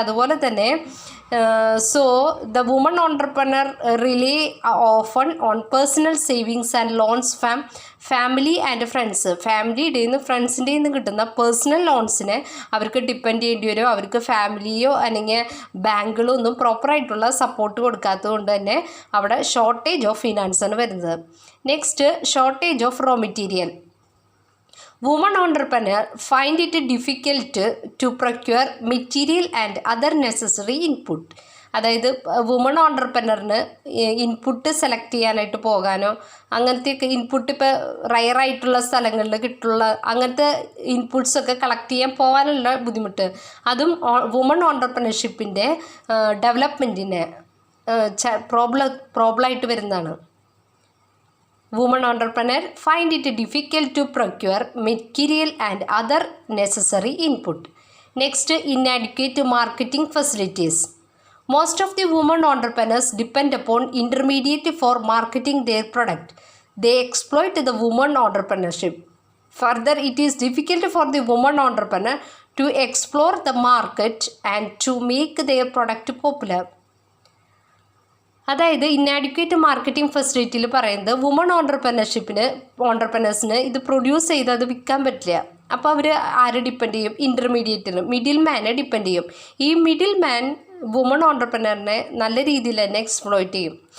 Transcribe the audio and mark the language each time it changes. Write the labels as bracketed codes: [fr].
[ml] അതുപോലെ തന്നെ [en] So the woman entrepreneur rely often on personal savings and loans family and friends. [ml] ഫാമിലിയുടെ നിന്ന് ഫ്രണ്ട്സിൻ്റെ നിന്ന് കിട്ടുന്ന പേഴ്സണൽ ലോൺസിനെ അവർക്ക് ഡിപ്പെൻഡ് ചെയ്യേണ്ടി വരും. അവർക്ക് ഫാമിലിയോ അല്ലെങ്കിൽ ബാങ്കുകളോ ഒന്നും പ്രോപ്പറായിട്ടുള്ള സപ്പോർട്ട് കൊടുക്കാത്തത് കൊണ്ട് തന്നെ അവിടെ ഷോർട്ടേജ് ഓഫ് ഫിനാൻസാണ് വരുന്നത്. [en] Next, shortage of raw material. Women entrepreneur find it difficult to procure material and other necessary input. [ml] അതായത് വുമൺ ഓണ്ടർപ്രനറിന് ഇൻപുട്ട് സെലക്ട് ചെയ്യാനായിട്ട് പോകാനോ അങ്ങനത്തെയൊക്കെ ഇൻപുട്ട് ഇപ്പോൾ റയറായിട്ടുള്ള സ്ഥലങ്ങളിൽ കിട്ടുള്ള അങ്ങനത്തെ ഇൻപുട്സൊക്കെ കളക്ട് ചെയ്യാൻ പോകാനുള്ള ബുദ്ധിമുട്ട് അതും വുമൺ ഓണ്ടർപ്രനർഷിപ്പിൻ്റെ ഡെവലപ്മെൻറ്റിനെ പ്രോബ്ലമായിട്ട് വരുന്നതാണ്. [en] Women entrepreneur find it difficult to procure material and other necessary input. Next, inadequate marketing facilities. Most of the women entrepreneurs depend upon intermediate for marketing their product. They exploit the woman entrepreneurship. Further, it is difficult for the woman entrepreneur to explore the market and to make their product popular. [ml] അതായത് inadequate marketing ഫെസിലിറ്റിയിൽ പറയുന്നത് woman ഓണ്ടർപ്രനേഴ്സിന് ഇത് produce ചെയ്ത് അത് വിൽക്കാൻ പറ്റില്ല. അപ്പോൾ അവർ ആരെ depend ചെയ്യും? ഇൻ്റർമീഡിയറ്റിന്, മിഡിൽ മാനെ ഡിപ്പെൻഡ് ചെയ്യും. ഈ മിഡിൽ മാൻ വുമൺ ഓണ്ടർപ്രനറിനെ നല്ല രീതിയിൽ തന്നെ എക്സ്പ്ലോയിറ്റ് ചെയ്യും.